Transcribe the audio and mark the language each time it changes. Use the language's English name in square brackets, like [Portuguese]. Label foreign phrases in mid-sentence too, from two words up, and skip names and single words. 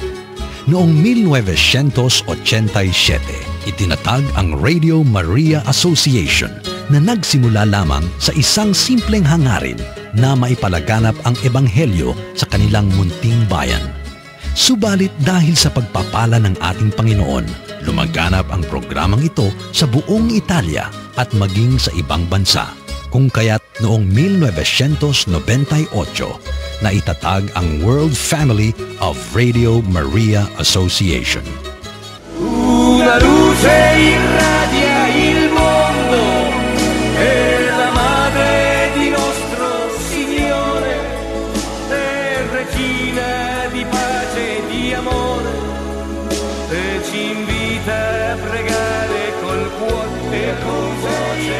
[Filipino] Noong 1987, itinatag ang Radio Maria Association na nagsimula lamang sa isang simpleng hangarin na maipalaganap ang ebanghelyo sa kanilang munting bayan. Subalit dahil sa pagpapala ng ating Panginoon, lumaganap ang programang ito sa buong Italia at maging sa ibang bansa, kung kaya't noong 1998 na itatag ang World Family of Radio Maria Association. [Italian] Una luce irradia il mondo e la madre di nostro Signore è regina di pace e di amore e ci invita a pregare col cuore e con voce.